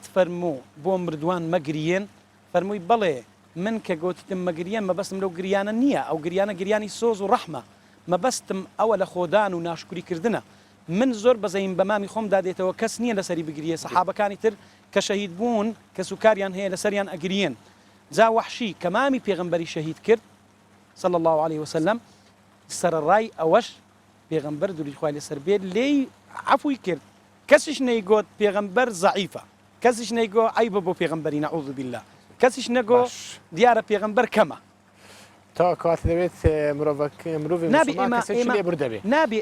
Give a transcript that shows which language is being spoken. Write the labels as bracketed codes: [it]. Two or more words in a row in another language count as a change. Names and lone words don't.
[ckb] فەرموو بۆ مردووان مەگریێن فەرمووی بەڵێ من کە گوتیتم مەگریێن مەبەستم لەو گریانە نییە ئەو گریانە گریانی سۆز و ڕەحمە مەبەستم ئەوە لە خۆدان و ناشکریکردنە من زۆر بەزەیم بە مامی خۆم دادێتەوە کەس نییە لەسەری بگریێ سەحابەکانی تر کە شەهید بوون کە سوکاریان هەیە لەسەریان ئەگریێن جا وەحشی کە مامی پێغمبەری شەهید کرد [ar] صلى الله عليه وسلم [ckb] سەرڕای ئەوەش پێغمبەر دووری خوای لەسەر بێت لێی عەفوی کرد کەسیش نەیگوت پێغمبەر زەعیفە کەسیش نەیگۆ عیبە بۆ پێغمبەری [ar] نەعوذ بالله [ckb] کەسیش نەگۆ دیارە پێغمبەر کەمە تا کات دەبێت مرۆڤ نابێ